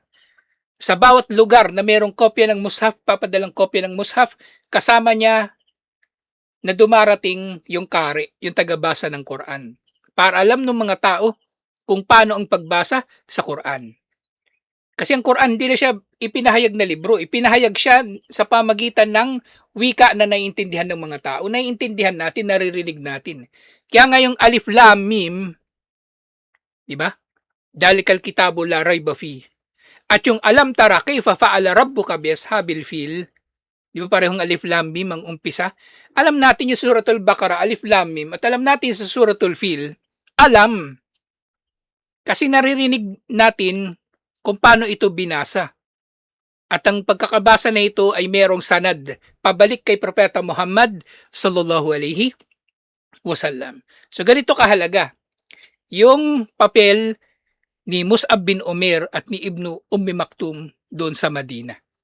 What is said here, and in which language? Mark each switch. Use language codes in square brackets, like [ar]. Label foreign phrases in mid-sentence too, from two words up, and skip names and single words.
[tl] Sa bawat lugar na mayroong kopya ng mushaf, papadalang kopya ng mushaf, kasama niya na dumarating yung kari, yung tagabasa ng Quran. Para alam ng mga tao kung paano ang pagbasa sa Quran. Kasi ang Quran hindi na siya ipinahayag na libro, ipinahayag siya sa pamagitan ng wika na naiintindihan ng mga tao. Naiintindihan natin, naririnig natin. Kaya nga yung Alif Lam Mim, di ba? [ar] ذلك الكتاب لا ريب فيه. [tl] At yung [ar] ألم تر كيف فعل ربك بأصحاب الفيل, [tl] di ba parehong Alif Lam Mim ang umpisa? Alam natin yung Suratul Baqarah, Alif Lam Mim, at alam natin sa Suratul Fil, alam. Kasi naririnig natin kung paano ito binasa. At ang pagkakabasa na ito ay merong sanad pabalik kay Propeta Muhammad [ar] صلى الله عليه وسلم. [tl] So ganito kahalaga yung papel ni Mus'ab bin Umair at ni Ibnu Maktum doon sa Madina.